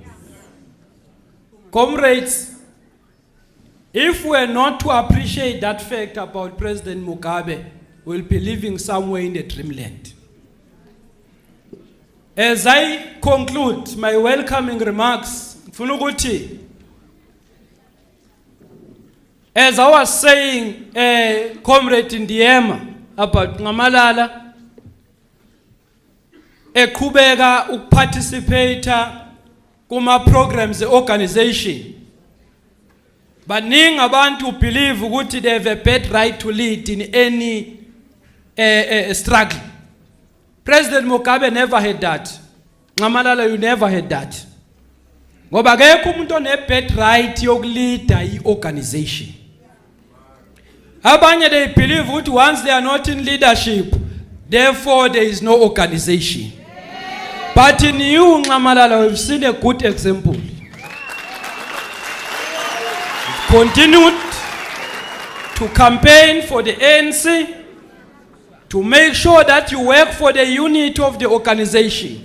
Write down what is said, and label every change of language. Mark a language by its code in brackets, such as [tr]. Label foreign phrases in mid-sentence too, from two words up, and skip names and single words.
[en] Comrades, if we are not to appreciate that fact about President Mugabe, we'll be living somewhere in the dreamland. As I conclude my welcoming remarks, Funuguti, as I was saying, Comrade Ndiema, about Ncamalala [zu] eqhubeka ukuparticipate kuma programs [en] organization. [zu] Baningi abantu [en] believe ukuthi they have a bad right to lead in any struggle. President Mugabe never had that. Ncamalala, you never had that. [zu] Ngoba akekho umuntu [en] one bad right [zu] yokuleader i-organization. [en] Abanye they believe ukuthi once they are not in leadership, therefore there is no organization. But in you, Ncamalala, we've seen a good example. Continued to campaign for the ANC, to make sure that you work for the unity of the organization.